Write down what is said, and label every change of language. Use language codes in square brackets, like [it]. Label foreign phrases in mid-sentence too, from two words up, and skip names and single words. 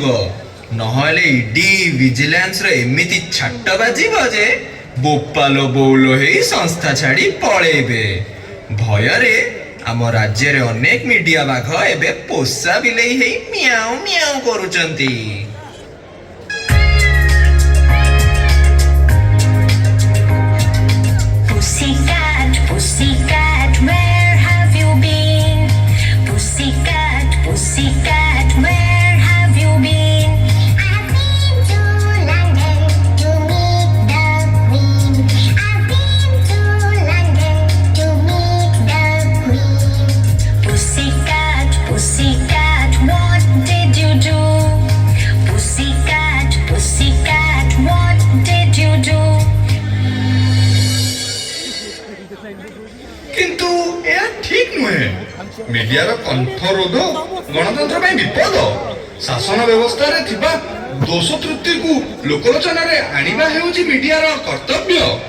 [or] ନହେଲେ ଇଡି ଭିଜିଲାନ୍ସର ଏମିତି ଛାଟ ବାଜିବ ଯେ ବୋପାଲ ବଉଲ ହେଇ ସଂସ୍ଥା ଛାଡି ପଳେଇବେ। ଭୟରେ ଆମ ରାଜ୍ୟରେ ଅନେକ ମିଡିଆ ବାଘ ଏବେ ପୋଷା ବିଲେଇ ହେଇ ମିଆଉ ମିଆଉ କରୁଛନ୍ତି। [en] Pussycat, pussycat, where have you been? Pussycat, pussycat, where have you been? I've been to London to meet the Queen. I've been to London to meet the Queen. Pussycat, pussycat, what did you do? Pussycat, pussycat, what did you do? [or] କିନ୍ତୁ ଏହା ଠିକ ନୁହେଁ। ମିଡିଆର କଣ୍ଠରୋଧ ଗଣତନ୍ତ୍ର ପାଇଁ ବିପଦ। ଶାସନ ବ୍ୟବସ୍ଥାରେ ଥିବା ଦୋଷ ତ୍ରୁଟିକୁ ଲୋକଲୋଚନରେ ଆଣିବା ହେଉଛି ମିଡିଆର କର୍ତ୍ତବ୍ୟ।